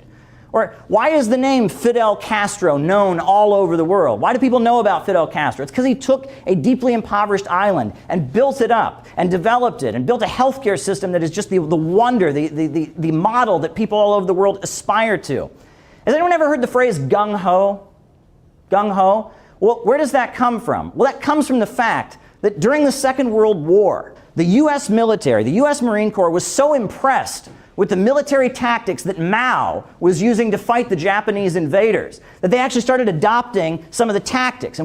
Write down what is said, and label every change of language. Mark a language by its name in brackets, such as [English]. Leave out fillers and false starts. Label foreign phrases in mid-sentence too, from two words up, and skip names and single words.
[English] Or why is the name Fidel Castro known all over the world? Why do people know about Fidel Castro? It's because he took a deeply impoverished island and built it up and developed it and built a healthcare system that is just the wonder, the model that people all over the world aspire to. Has anyone ever heard the phrase gung-ho? Gung-ho? Well, where does that come from? Well, that comes from the fact that during the Second World War, the U.S. military, the U.S. Marine Corps, was so impressed with the military tactics that Mao was using to fight the Japanese invaders, that they actually started adopting some of the tactics.